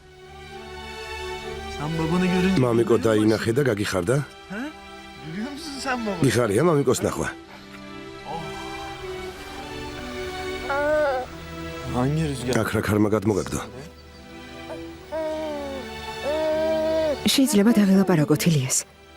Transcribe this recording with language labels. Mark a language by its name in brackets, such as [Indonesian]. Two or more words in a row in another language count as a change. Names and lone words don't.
[Turkish] Sen babanı görünce. [Georgian] მამიკო დაინახე და გაგიხარდა? [Turkish] Biliyor musun sen babanı? [Georgian] გიხარია მამიკოს ნახვა. [Turkish] Hangi rüzgar? [Georgian] აქ რა ქარმა გადმოგაგდო? შეიძლება დაველაპარაკოთ ილიას.